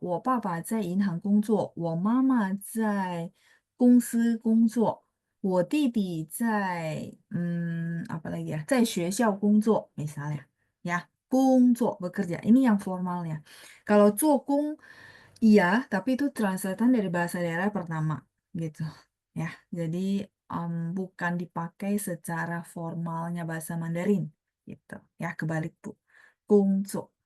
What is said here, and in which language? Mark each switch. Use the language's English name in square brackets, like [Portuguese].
[Chinese] 我爸爸在银行工作，我妈妈在公司工作。我弟弟在 [Indonesian] apa lagi ya? [Chinese] 在学校工作 [Indonesian] misalnya. Ya, 工作 bekerja. Ini yang formalnya. Kalau 做工 iya, tapi itu translatean dari bahasa daerah pertama gitu. Ya, jadi bukan dipakai secara formalnya bahasa Mandarin gitu. Ya, kebalik Bu. 工作.